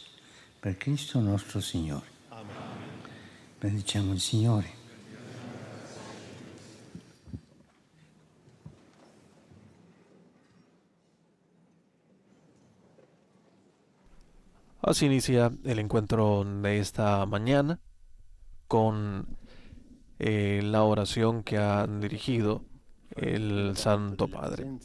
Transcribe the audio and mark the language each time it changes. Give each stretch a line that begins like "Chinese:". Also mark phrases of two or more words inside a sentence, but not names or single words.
Italian: Per Cristo nostro Signore. Amen. Benediciamo il Signore.
Spanish: Así inicia el encuentro de esta mañana con la oración que ha dirigido el Santo Padre.